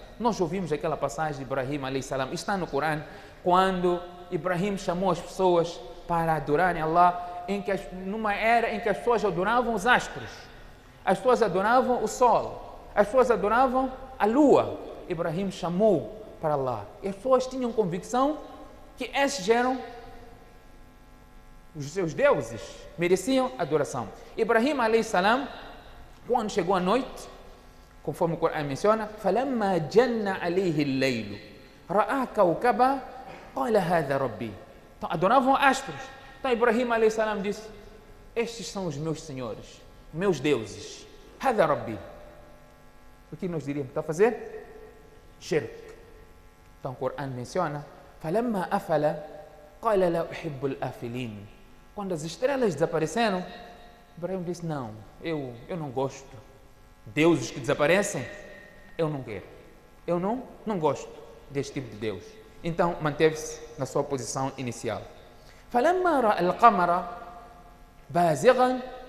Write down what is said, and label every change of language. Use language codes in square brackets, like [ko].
[pt] Nós ouvimos aquela passagem de Ibrahim alayhi salam, está no Coran, quando Ibrahim chamou as pessoas para adorarem Allah, numa era em que as pessoas adoravam os astros, as pessoas adoravam o sol, as pessoas adoravam a lua. Ibrahim chamou para Allah. E as pessoas tinham convicção que esses eram os seus deuses, mereciam adoração. Ibrahim alayhi salam, quando chegou a noite, conforme o Corão menciona, [ar] فَلَمَّا جَنَّ عَلَيْهِ اللَّيْلُ رَأَى كَوْكَبًا قَالَ هَذَا رَبِّي. [pt] Então, adoravam astros. Então, Ibrahim a.s. disse, estes são os meus senhores, meus deuses. [ar] هَذَا رَبِّي. [pt] O que nós diríamos? Está a fazer? Shirk. Então, o Corão menciona, [ar] فَلَمَّا أَفَلَ قَالَ لَا أُحِبُّ الْآفِلِينَ. [pt] Quando as estrelas desapareceram, Ibrahim disse, não, eu não gosto. Deuses que desaparecem, eu não quero. Eu não gosto deste tipo de Deus. Então, manteve-se na sua posição inicial. [ar] فَلَمَّا رَأَى الْقَمَرَ بَازِغًا.